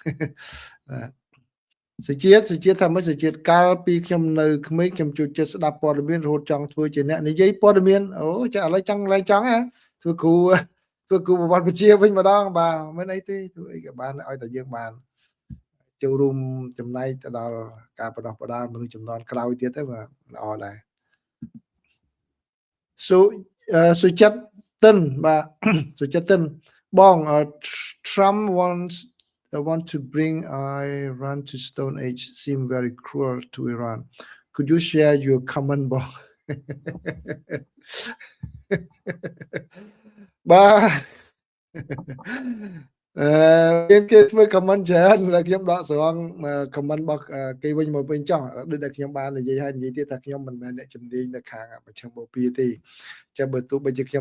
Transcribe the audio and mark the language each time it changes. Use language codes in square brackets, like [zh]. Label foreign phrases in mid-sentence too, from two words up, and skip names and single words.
[km] សេចជាតិថាមិនសេចជាតិកាលពីខ្ញុំនៅក្មេងខ្ញុំជួយចិត្តស្ដាប់ព័ត៌មានរហូតចង់ធ្វើជាអ្នកនិយាយព័ត៌មានអូចាឥឡូវចង់ឡើងចង់ហ៎ធ្វើគ្រូប្រវត្តិវិទ្យាវិញម្ដងបាទមិនអីទេធ្វើអីក៏បានឲ្យតែយើងបានចូលរួមចំណែកទៅដល់ការបដោះបដាលមនុស្សចំនួនក្រោយទៀតទៅបាទល្អដែរ សុចិត្តតិនបាទសុចិត្តតិនបង [en] Trump want to bring Iran to Stone Age seem very cruel to Iran could you share your comment [km] បងបាទ មានគេធ្វើ comment ច្រើនដែលខ្ញុំដកស្រង់ comment របស់គេវិញមកវិញចោះដូចដែលខ្ញុំបាននិយាយហើយនិយាយទៀតថាខ្ញុំមិនមែនអ្នកជំនាញនៅខាងមជ្ឈមបូព៌ាទេចាំបើទោះបីជាខ្ញុំ